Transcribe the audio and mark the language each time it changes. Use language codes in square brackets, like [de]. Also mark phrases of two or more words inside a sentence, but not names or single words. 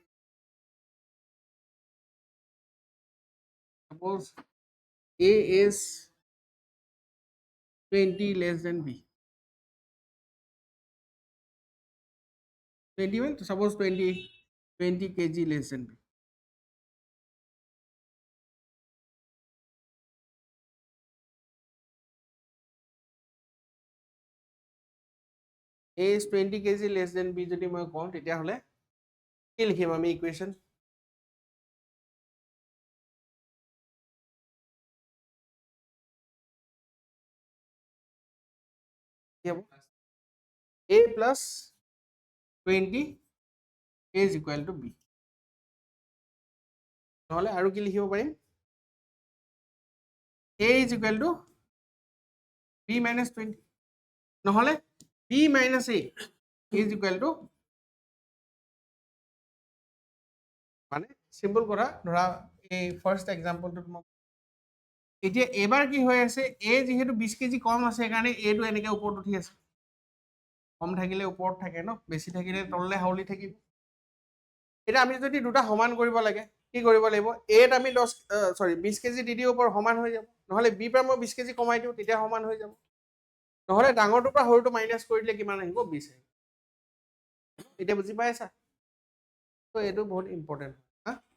[en] suppose a is 20 less than b 21 suppose 20 kg less than b a is 20 kg less than b [as] যদি মই কওঁ তেতিয়াহ'লে কি লিখিম আমি ইকুৱেশ্যন কি হ'ব [en] a plus 20 is equal to b [as] নহ'লে আৰু কি লিখিব পাৰিম [en] a is equal to b minus 20 নহ'লে b minus a is equal to [as] মানে চিম্পল কথা ধৰা এই ফাৰ্ষ্ট এক্সাম্পলটোত মই এতিয়া এবাৰ কি হৈ আছে এ যিহেতু 20 কেজি কম আছে সেইকাৰণে এটো এনেকৈ ওপৰত উঠি আছে কম থাকিলে ওপৰত থাকে ন বেছি থাকিলে তললৈ হাউলি থাকিব এতিয়া আমি যদি দুটা সমান কৰিব লাগে কি কৰিব লাগিব এত আমি 20 কেজি দি দিওঁ ওপৰত সমান হৈ যাব নহ'লে বি পৰা মই 20 কেজি কমাই দিওঁ তেতিয়া সমান হৈ যাব নহ'লে ডাঙৰটোৰ পৰা সৰুটো মাইনাছ কৰি দিলে কিমান আহিব 20 আহিব এতিয়া বুজি পাইছা তো এইটো বহুত ইম্পৰ্টেণ্ট হা